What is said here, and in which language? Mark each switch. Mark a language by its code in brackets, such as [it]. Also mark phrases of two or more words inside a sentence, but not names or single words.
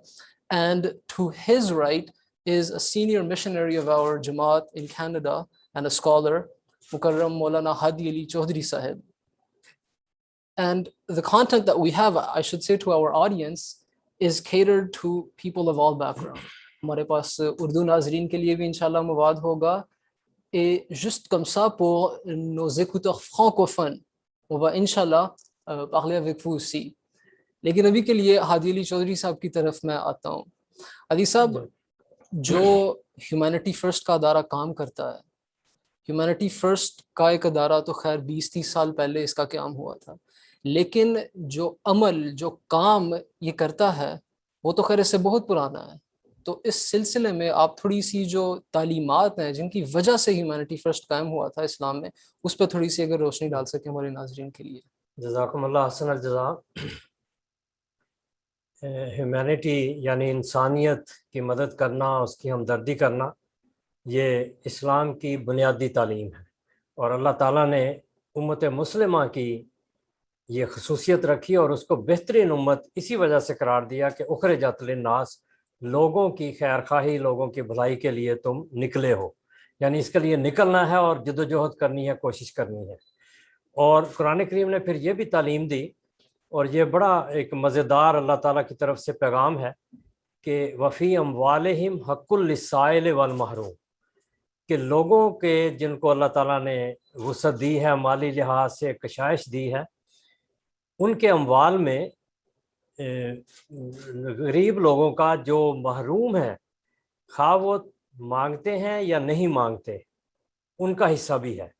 [en] And to his right is a senior missionary of our Jamaat in Canada and a scholar, Mukarram Maulana Hadi Ali Chaudhry Sahib. And the content that we have, I should say to our audience, is catered to people of all backgrounds. [ur] ہمارے پاس اردو ناظرین کے لیے بھی انشاءاللہ مواد ہوگا. [fr] Et juste comme ça pour nos écouteurs francophones, on va इंशाल्लाह parler avec vous aussi. [ur] لیکن ابھی کے لیے ہادی علی چوہدری صاحب کی طرف میں آتا ہوں. ہادی صاحب، جو ہیومینٹی فرسٹ کا ادارہ کام کرتا ہے، ہیومینٹی فرسٹ کا ایک ادارہ تو خیر 20-30 سال پہلے اس کا قیام ہوا تھا، لیکن جو عمل، جو کام یہ کرتا ہے، وہ تو خیر اس سے بہت پرانا ہے. تو اس سلسلے میں آپ تھوڑی سی جو تعلیمات ہیں جن کی وجہ سے ہیومینٹی فرسٹ قائم ہوا تھا اسلام میں، اس پر تھوڑی سی اگر روشنی ڈال سکے ہمارے ناظرین کے لیے. [ar] جزاكم الله حسن الجزاء. [ur] ہیومینٹی یعنی انسانیت کی مدد کرنا، اس کی ہمدردی کرنا، یہ اسلام کی بنیادی تعلیم ہے. اور اللہ تعالیٰ نے امت مسلمہ کی یہ خصوصیت رکھی اور اس کو بہترین امت اسی وجہ سے قرار دیا کہ [ar] اخرجت للناس، [ur] لوگوں کی خیر خواہی، لوگوں کی بھلائی کے لیے تم نکلے ہو، یعنی اس کے لیے نکلنا ہے اور جد و جہد کرنی ہے، کوشش کرنی ہے۔ اور قرآن کریم نے پھر یہ بھی تعلیم دی، اور یہ بڑا ایک مزیدار اللہ تعالیٰ کی طرف سے پیغام ہے کہ [ar] وفی اموالہم حق للسائل والمحروم، [ur] کہ لوگوں کے جن کو اللہ تعالیٰ نے وسعت دی ہے، مالی لحاظ سے کشائش دی ہے، ان کے اموال میں غریب لوگوں کا جو محروم ہے، خواہ وہ مانگتے ہیں یا نہیں مانگتے، ان کا حصہ بھی ہے۔